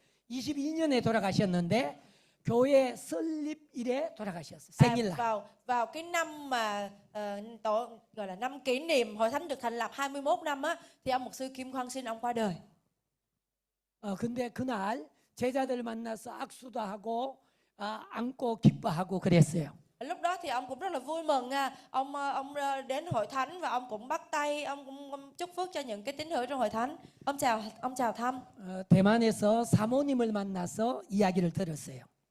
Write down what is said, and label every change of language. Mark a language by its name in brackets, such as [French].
[Korean] 2022년에 돌아가셨는데 교회 설립일에 돌아가셨어요. 생일날. [Vietnamese] Vào cái năm mà gọi là năm kỷ niệm hội thánh được thành lập 21 năm thì ông mục sư Kim Quang Sinh ông qua đời. [Korean] 근데 그날 제자들 만나서 악수도 하고 안고 기뻐하고 그랬어요. [Vietnamese] Lúc đó thì ông cũng rất là vui mừng nha. Ông đến hội thánh và ông cũng bắt tay, ông cũng chúc phước cho những cái tín hữu trong hội thánh. Ông chào thăm. [Korean] 대만에서 사모님을 만나서 이야기를 들었어요.